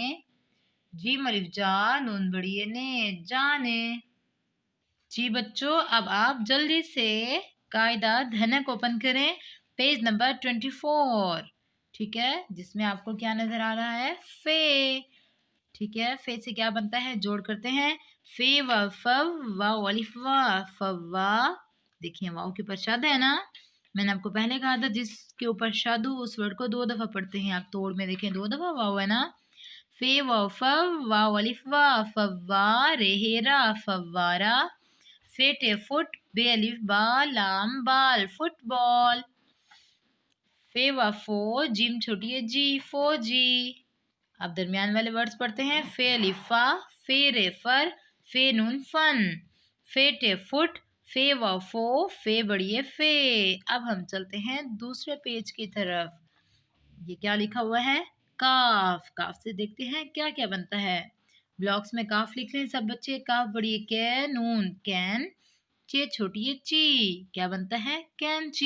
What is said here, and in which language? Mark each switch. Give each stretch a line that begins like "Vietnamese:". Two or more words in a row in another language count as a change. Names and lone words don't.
Hindi: जीम अलिफ जा, नून बड़िए ने, जाने। जी बच्चों, अब आप जल्दी से कायदा धनक ओपन करें,
English: page number
Hindi: 24। ठीक है, जिसमें आपको क्या नजर आ रहा है, फे। ठीक है, फे से क्या बनता है, जोड़ करते हैं। फे व फव, वाव अलिफ वा, फव्वा। देखिए वाव के ऊपर शद है ना, मैंने आपको पहले कहा था जिसके ऊपर शद हो उस वर्ड को 2 दफा पढ़ते हैं। आप तोड़ में देखें 2 दफा वाव है ना। फे व फव, वाव अलिफ वा, फव्वा। रेहेरा, फव्वारा। फेटे फुट, बे अलिफ बा, लाम बाल, फुटबॉल। फे व फो, जिम छोटी है जी, फौजी। अब दरमियान वाले वर्ड्स पढ़ते हैं। फे अलिफा, फे रेफर, फे नून फन। फेटे फुट, फे व फो, फे बड़िए फे। अब हम चलते हैं दूसरे पेज की तरफ। ये क्या लिखा हुआ है, काफ। काफ से देखते हैं क्या क्या बनता है। ब्लॉक्स में काफ लिख रहे हैं सब बच्चे। काफ बड़ी कै, नून कैन। चे छोटी है ची, क्या बनता है, कैंची।